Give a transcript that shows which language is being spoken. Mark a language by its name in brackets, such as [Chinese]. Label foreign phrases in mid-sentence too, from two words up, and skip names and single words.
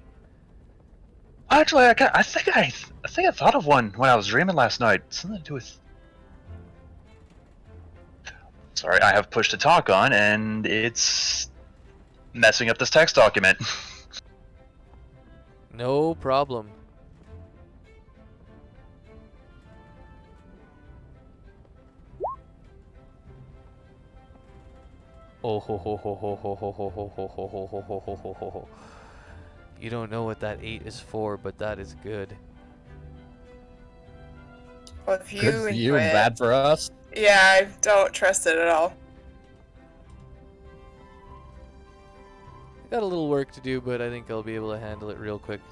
[English] Actually, I think I thought of one when I was dreaming last night. Something to do with. Sorry, I have push to talk on, and it's messing up this text document. No problem. Oh ho ho ho ho ho ho ho ho ho ho ho ho ho ho ho ho ho. You don't know what that 8 is for, but that is good. Well, if you Good for you enjoy and it- bad for us. Yeah, I don't trust it at all. I got a little work to do, but I think I'll be able to handle it real quick.